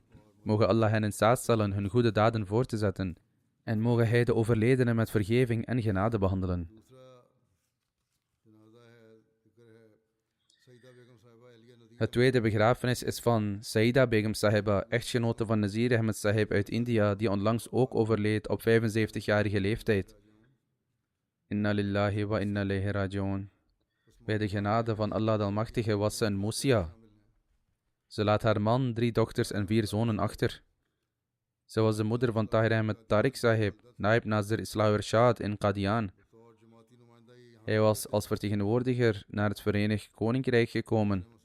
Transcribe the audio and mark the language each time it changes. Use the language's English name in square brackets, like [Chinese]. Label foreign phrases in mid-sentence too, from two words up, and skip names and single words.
[Dutch] Mogen Allah hen in staat stellen hun goede daden voor te zetten en mogen Hij de overledenen met vergeving en genade behandelen. Het tweede begrafenis is van Saida Begum Sahiba, echtgenote van Nazir Ahmed Sahib uit India, die onlangs ook overleed op 75-jarige leeftijd. [Arabic] إنا لله وإنا إليه راجعون. [Dutch] Bij de genade van Allah de Almachtige was ze een Musia. Ze laat haar man, 3 dochters en 4 zonen achter. Ze was de moeder van Tahir Ahmed Tariq Sahib, Naib Nazir Islah Irshad in Qadian. Hij was als vertegenwoordiger naar het Verenigd Koninkrijk gekomen.